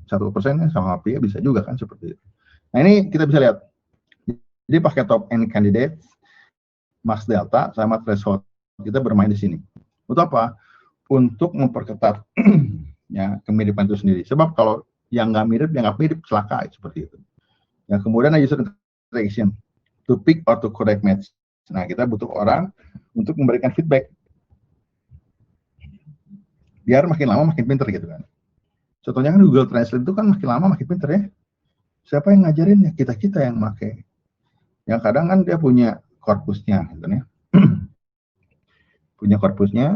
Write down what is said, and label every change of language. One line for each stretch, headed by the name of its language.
Indonesian: 1% kan sama pria bisa juga kan seperti itu. Nah ini kita bisa lihat. Jadi pakai top n candidate, max delta sama threshold kita bermain di sini. Untuk apa? Untuk memperketat ya kemiripan itu sendiri. Sebab kalau yang nggak mirip celaka seperti itu.
English: Ya kemudian user interaction to pick or to correct match.
Indonesian: Nah kita butuh orang untuk memberikan feedback. Biar makin lama makin pinter gitu kan. Contohnya kan Google Translate itu kan makin lama makin pinter ya. Siapa yang ngajarin ya? Kita yang pakai. Yang kadang kan dia punya korpusnya gitu ya. Punya korpusnya.